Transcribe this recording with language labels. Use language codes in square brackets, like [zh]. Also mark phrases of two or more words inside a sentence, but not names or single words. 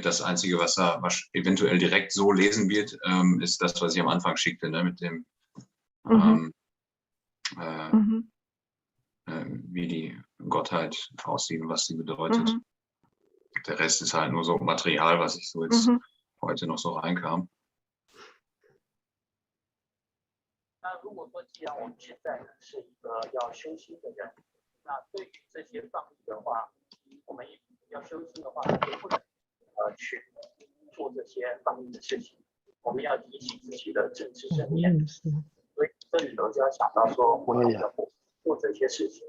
[de] Das Einzige, was er eventuell direkt so lesen wird, ist das, was ich am Anfang schickte, ne, mit dem, wie die Gottheit aussieht und was sie bedeutet. Der Rest ist halt nur so Material, was ich so jetzt heute noch so reinkam. [zh] 那如果说既然我们现在是一个要修心的人，那对于这些放逸的话，我们要修心的话，就不能去做这些放逸的事情。我们要提起自己的正知正念，所以这里头就要想到说，我要做这些事情。